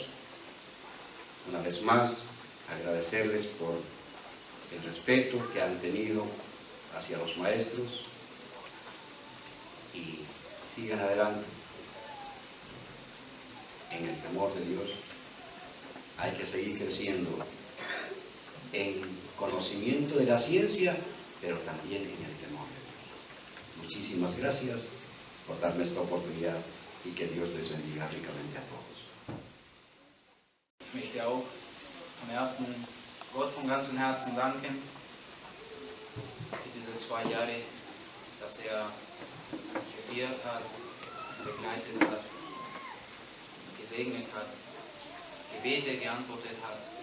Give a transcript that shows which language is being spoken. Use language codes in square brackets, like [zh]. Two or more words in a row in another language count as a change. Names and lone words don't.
[es] Una vez más, agradecerles por el respeto que han tenido hacia los maestros y sigan adelante en el temor de Dios. Hay que seguir creciendo en conocimiento de la ciencia, pero también en el temor de Dios. Muchísimas gracias por darme esta oportunidad y que Dios les bendiga ricamente a todos. [de] Ich möchte auch am ersten Gott von ganzem Herzen danken für diese 2 Jahre, dass er geführt hat, begleitet hat, gesegnet hat, Gebete geantwortet hat.